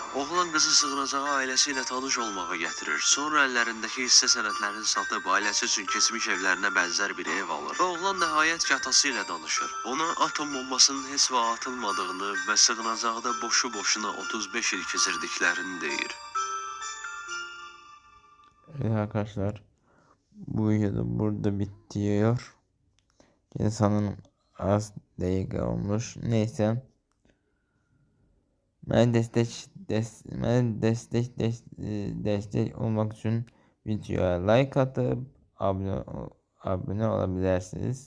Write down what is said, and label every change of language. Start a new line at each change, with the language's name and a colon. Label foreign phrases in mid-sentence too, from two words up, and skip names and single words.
Azerbaijani: Oğlan qızı sığınacağı ailəsi ilə tanış olmağa gətirir. Sonra əllərindəki hissə sənədlərini satıb ailəsi üçün keçmiş evlərinə bənzər bir ev alır. Və oğlan nəhayət ki atası ilə danışır. Ona atom bombasının heç vaxt atılmadığını və sığınacaqda boşu-boşuna 35 il keçirdiklərini deyir.
Turkish: Evet arkadaşlar, bu video burada bitiyor. İnsanın az dakika olmuş. Neyse. Ben destek olmak için videoya like atıp abone olabilirsiniz.